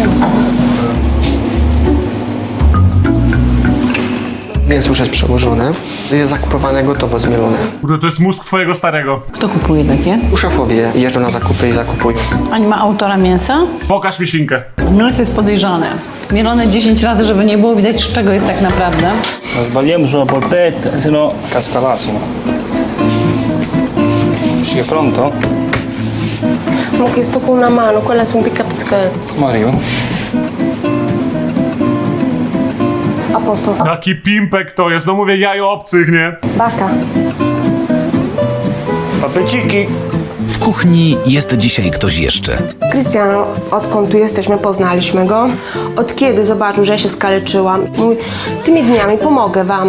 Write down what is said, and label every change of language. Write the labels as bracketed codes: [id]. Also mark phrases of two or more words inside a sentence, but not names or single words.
[pl] Mięso już jest przełożone. Jest zakupowane, gotowo zmielone. Kurde, to jest mózg twojego starego. Kto kupuje takie? Szefowie jeżdżą na zakupy i zakupują. A nie ma autora mięsa? Pokaż mi świnkę. Mięso jest podejrzane. Mielone 10 razy, żeby nie było widać, z czego jest tak naprawdę. [it] Non sbagliamo sulla polpetta, se no casca l'asino. Ci è pronto? Ho chiesto con una mano, quella sono piccate. Ma arrivo. A posto. [pl] Jaki pimpek to jest, no mówię jajo obcych, nie? Basta. Papelciki. W kuchni jest dzisiaj ktoś jeszcze. Cristiano, odkąd tu jesteśmy, poznaliśmy go. Od kiedy zobaczył, że ja się skaleczyłam, mówi, tymi dniami pomogę wam.